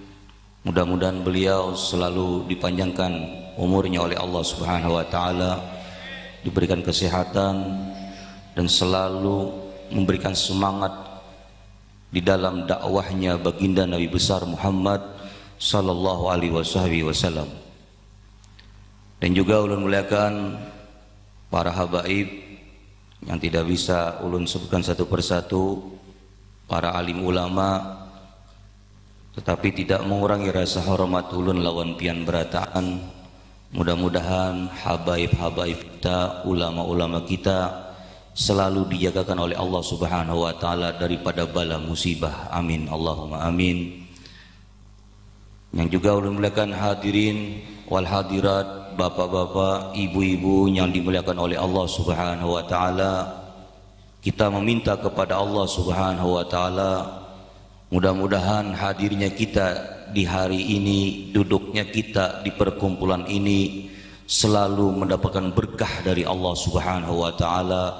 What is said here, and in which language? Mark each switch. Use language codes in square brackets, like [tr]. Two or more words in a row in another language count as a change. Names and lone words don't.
[id] Mudah-mudahan beliau selalu dipanjangkan umurnya oleh Allah [ar] Subhanahu wa taala, [id] diberikan kesehatan dan selalu memberikan semangat di dalam dakwahnya baginda Nabi besar Muhammad [ar] sallallahu alaihi wasallam. [id] Dan juga ulun muliakan para habaib yang tidak bisa ulun sebutkan satu persatu, para alim ulama, tetapi tidak mengurangi rasa hormat ulun lawan pian berataan. Mudah-mudahan habaib-habaib kita, ulama-ulama kita selalu dijagakan oleh Allah [ar] Subhanahu wa taala [id] daripada bala musibah. [ar] Amin Allahumma amin. [id] Yang juga ulun muliakan [ar] hadirin wal hadirat, [id] bapak-bapak, ibu-ibu yang dimuliakan oleh Allah [ar] Subhanahu wa taala. [id] Kita meminta kepada Allah [ar] Subhanahu wa taala, [id] mudah-mudahan hadirnya kita di hari ini, duduknya kita di perkumpulan ini selalu mendapatkan berkah dari Allah [ar] Subhanahu wa taala.